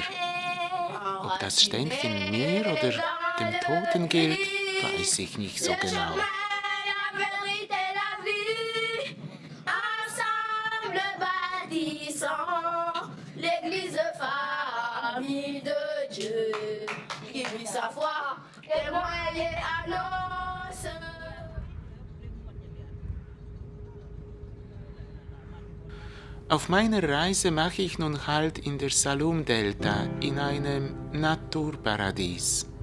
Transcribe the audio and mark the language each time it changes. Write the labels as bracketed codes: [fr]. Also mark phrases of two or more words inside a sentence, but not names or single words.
[de] Ob das Ständchen mir oder dem Toten gilt, weiß ich nicht so genau. [fr] L'église famille de Dieu, qui vit sa foi, témoin et annonce. [de] Auf meiner Reise mache ich nun Halt in der Saloum-Delta, in einem Naturparadies.